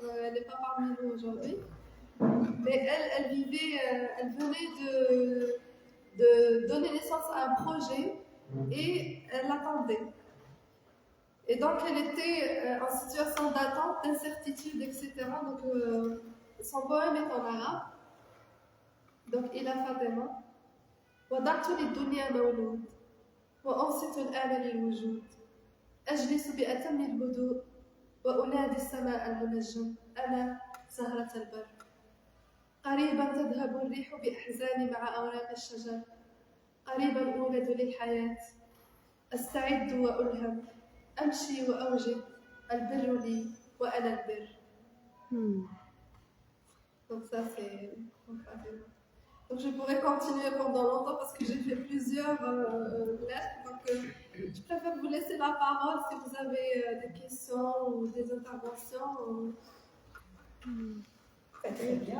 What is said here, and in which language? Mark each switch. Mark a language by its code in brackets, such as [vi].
[fr] Elle n'est pas parmi nous aujourd'hui. Mais elle vivait, elle venait de donner naissance à un projet et elle l'attendait. Et donc elle était en situation d'attente, d'incertitude, etc. Donc son poème est en arabe. Donc il a Fatima. [ar] وضعت للدنيا مولود وأنصت الآن للوجود أجلس بأتم الهدوء وأنادي السماء المنجم أنا زهرة البر قريبا تذهب الريح بأحزاني مع أوراق الشجر قريبا أولد للحياة أستعد وألهم أمشي وأوجد البر لي وأنا البر. [fr] Donc ça c'est... Donc je pourrais continuer pendant longtemps parce que j'ai fait plusieurs lettres. Donc je préfère vous laisser la parole si vous avez des questions ou des interventions. Très bien.